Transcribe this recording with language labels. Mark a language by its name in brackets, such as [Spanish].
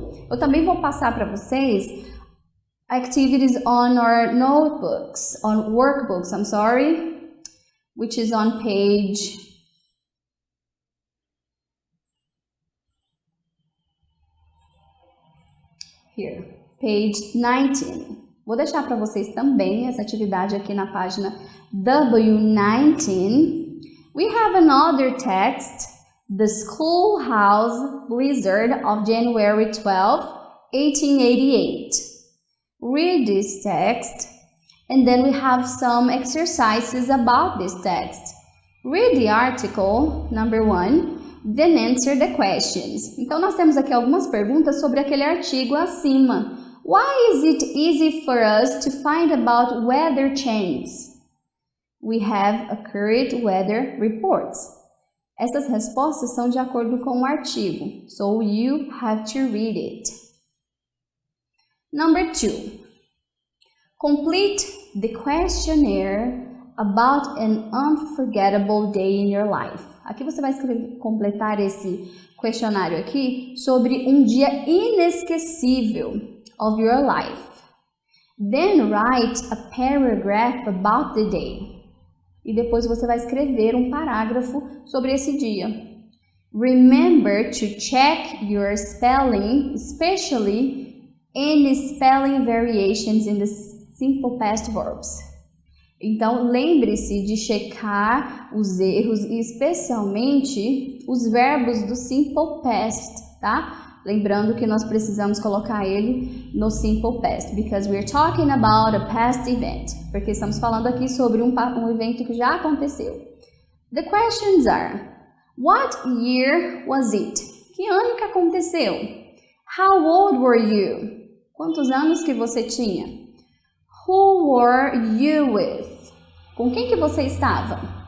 [Portuguese] Eu também vou passar para vocês [English] activities on our notebooks, on workbooks, which is on page page 19. [Portuguese] Vou deixar para vocês também essa atividade aqui na página W19. [English] We have another text, The Schoolhouse Blizzard of January 12, 1888. Read this text, and then we have some exercises about this text. Read the article, number 1, then answer the questions. [Portuguese] Então, nós temos aqui algumas perguntas sobre aquele artigo acima. [English] Why is it easy for us to find about weather changes? We have accurate weather reports. [Portuguese] Essas respostas são de acordo com o artigo, [English] so you have to read it. Number 2. Complete the questionnaire about an unforgettable day in your life. [Portuguese] Aqui você vai completar esse questionário aqui sobre um dia inesquecível [English] of your life. Then write a paragraph about the day. [Portuguese] E depois você vai escrever um parágrafo sobre esse dia. [English] Remember to check your spelling, especially any spelling variations in the simple past verbs. [Portuguese] Então, lembre-se de checar os erros, especialmente os verbos do simple past, tá? Lembrando que nós precisamos colocar ele no simple past, [English] because we're talking about a past event. [Portuguese] Porque estamos falando aqui sobre um evento que já aconteceu. [English] The questions are: what year was it? [Portuguese] Que ano que aconteceu? [English] How old were you? [Portuguese] Quantos anos que você tinha? [English] Who were you with? [Portuguese] Com quem que você estava?